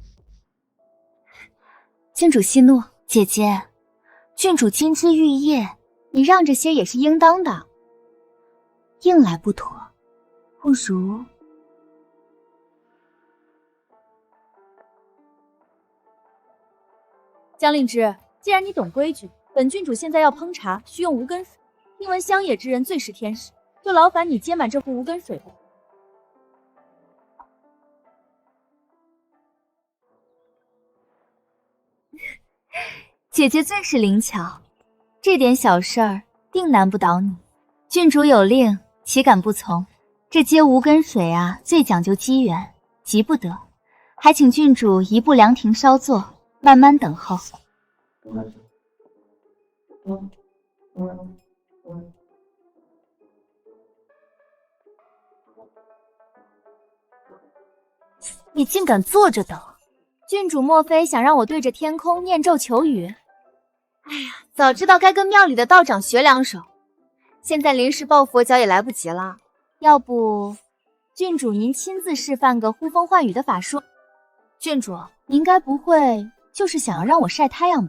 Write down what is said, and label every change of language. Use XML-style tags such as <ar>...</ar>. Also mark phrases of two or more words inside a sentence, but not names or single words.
<zh>郡主息怒，姐姐，郡主金枝玉葉，你讓着些也是應當的。硬來不妥，不如……江令之，既然你懂規矩，本郡主現在要烹茶，需用無根水。聽聞鄉野之人最識天時，就勞煩你接滿這壺無根水吧。姐姐最是靈巧，這點小事兒定難不倒你。郡主有令，豈敢不從？這接无根水啊，最講究機緣，急不得，還請郡主移步涼亭稍坐，慢慢等候。你竟敢坐着等？郡主莫非想让我对着天空念咒求雨？哎呀，早知道该跟庙裡的道长學兩手，現在臨時抱佛腳也來不及了。要不，郡主您親自示範個呼風喚雨的法術？郡主，您該不會就是想要讓我曬太陽吧？</zh>